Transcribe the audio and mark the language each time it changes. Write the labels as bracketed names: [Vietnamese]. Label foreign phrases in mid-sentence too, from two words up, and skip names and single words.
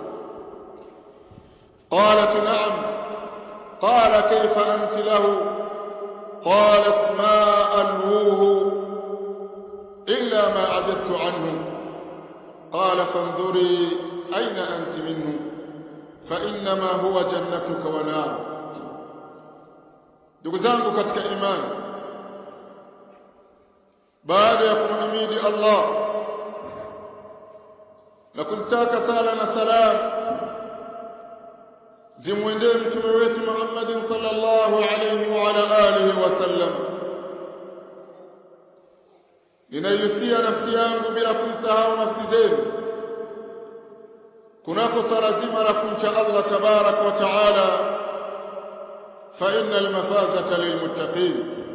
[Arabic] قالت: نعم. قال: كيف أنت له؟ قالت: ما ألوه إلا ما عجزت عنه. قال: فانظري أين أنت منه فإنما هو جنتك ونار. [Swahili] ndugu zangu katika imani, baada ya kumhimidi Allah na kuzitaka sala na salam zimwendee mtume wetu Muhammad [Arabic] صلى الله عليه وعلى آله وسلم, [Swahili] ninaihusia nafsi yangu bila kuisahau nafsi zenu kunako sala zima la kumcha [Arabic] الله تبارك وتعالى, فإن المفازة للمتقين.